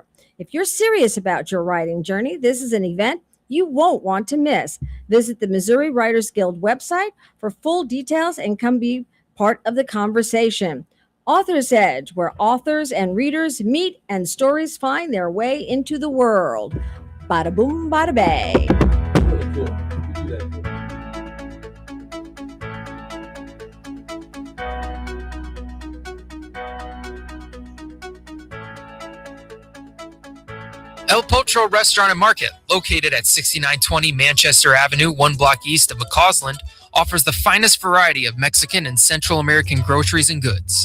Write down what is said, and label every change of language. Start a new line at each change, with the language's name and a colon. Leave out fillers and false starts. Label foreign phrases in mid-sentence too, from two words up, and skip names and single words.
English: If you're serious about your writing journey, this is an event you won't want to miss. Visit the Missouri Writers Guild website for full details and come be part of the conversation. Author's Edge, where authors and readers meet and stories find their way into the world. Bada boom, bada bang. Really cool. You do that. El Potro Restaurant and Market, located at 6920 Manchester Avenue, 1 block east of McCausland, offers the finest variety of Mexican and Central American groceries and goods.